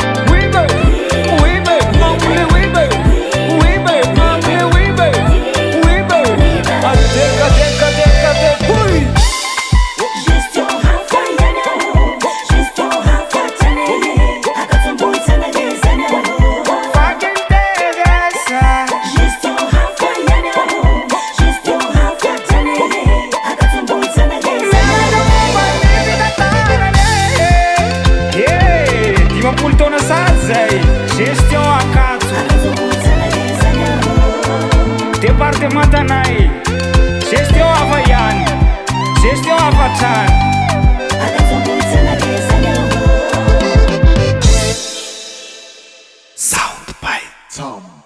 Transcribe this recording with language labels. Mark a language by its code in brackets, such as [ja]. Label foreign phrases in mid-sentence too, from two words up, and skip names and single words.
[mg] Oui, [en] baby. Oui, baby. Mampioly, oui, baby. Oui, baby. Mampioly, oui, baby. Oui, baby. Adeka, deka, deka, deka. Oui. [mg] Gestion hafa ihany aho, gestion hafa tany e, akatsombotsana ke zany aho. Fakinteresa. Gestion hafa ihany aho, gestion hafa tany e, akatsombotsana ke zany aho. Mianatra momba ny fitantanana e. Eh, dimampolo taona sady zay, gestion akato. Akatsombotsana ke zany aho. Département tanay, gestion hafa ihany, gestion hafa trano. Akatsombotsana ke zany aho. [en] Sound by Tom.